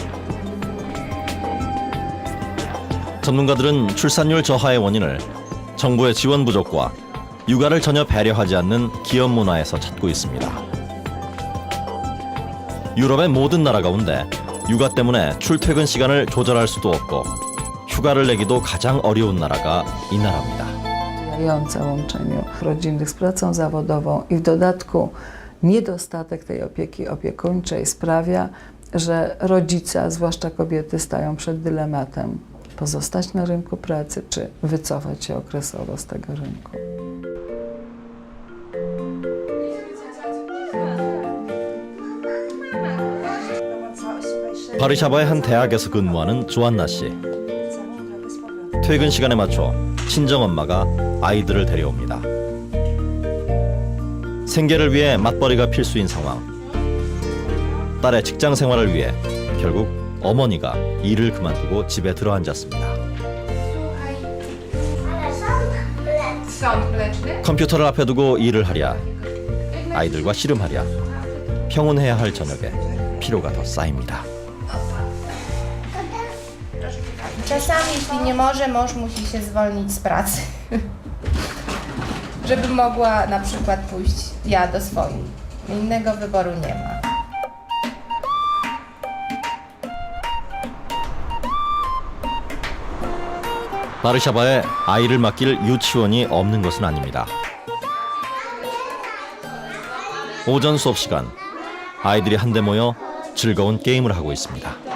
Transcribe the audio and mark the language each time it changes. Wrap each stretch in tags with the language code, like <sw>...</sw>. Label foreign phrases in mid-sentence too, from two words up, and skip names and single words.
<ko>전문가들은 출산율 저하의 원인을 정부의 지원 부족과 육아를 전혀 배려하지 않는 기업 문화에서 찾고 있습니다. 유럽의 모든 나라 가운데 육아 때문에 출퇴근 시간을 조절할 수도 없고 휴가를 내기도 가장 어려운 나라가 이 나라입니다.</ko> <pl>Sprzyjające łączeniu rodzinnych z pracą zawodową i w dodatku niedostatek tej opieki opiekuńczej sprawia, że rodzice, a zwłaszcza kobiety, stają przed dylematem: pozostać na rynku pracy czy wycofać się okresowo z tego rynku.</pl> <ko>바르샤바의 한 대학에서 근무하는 조안나 씨. 퇴근 시간에 맞춰 친정엄마가 아이들을 데려옵니다. 생계를 위해 맞벌이가 필수인 상황. 딸의 직장 생활을 위해 결국 어머니가 일을 그만두고 집에 들어앉았습니다. 컴퓨터를 앞에 두고 일을 하랴, 아이들과 씨름하랴, 평온해야 할 저녁에 피로가 더 쌓입니다.</ko> <pl>Czasami, jeśli nie może, mąż musi się zwolnić z pracy, żeby mogła na przykład pójść ja do swojej. Innego wyboru nie ma.</pl> <ko>바르샤바에 아이를 맡길 유치원이 없는 것은 아닙니다. 오전 수업 시간, 아이들이 한데 모여 즐거운 게임을 하고 있습니다.</ko>